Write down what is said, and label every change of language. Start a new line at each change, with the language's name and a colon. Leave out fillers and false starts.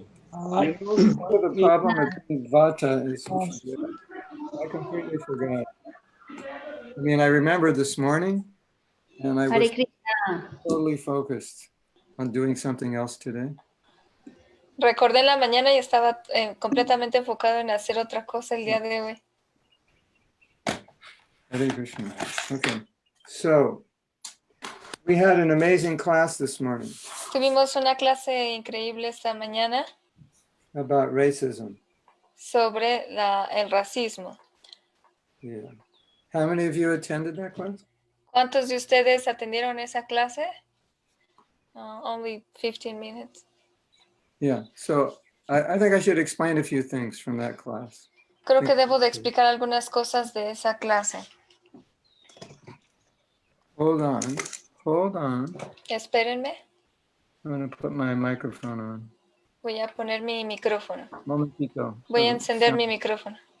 English: Part of the problem with being Vata is you forget. I completely forgot. I mean, I remember this morning, and I Hare was Krishna. totally focused on doing something else today.
Spanish: Recordé en la mañana y estaba completamente enfocado en hacer otra cosa el día de hoy.
English: Hare Krishna. Okay. So, we had an amazing class this morning
Spanish: Tuvimos una clase increíble esta mañana
English: about racism.
Spanish: sobre el racismo.
English: Yeah. How many of you attended that class?
Spanish: ¿Cuántos de ustedes atendieron esa clase?
English: Only 15 minutes. Yeah. So, I think I should explain a few things from that class.
Spanish: Creo que debo de explicar algunas cosas de esa clase.
English: Hold on.
Spanish: Espérenme,
English: I'm going to put my microphone on.
Spanish: voy a poner mi micrófono. Momentito. Voy a encender mi micrófono.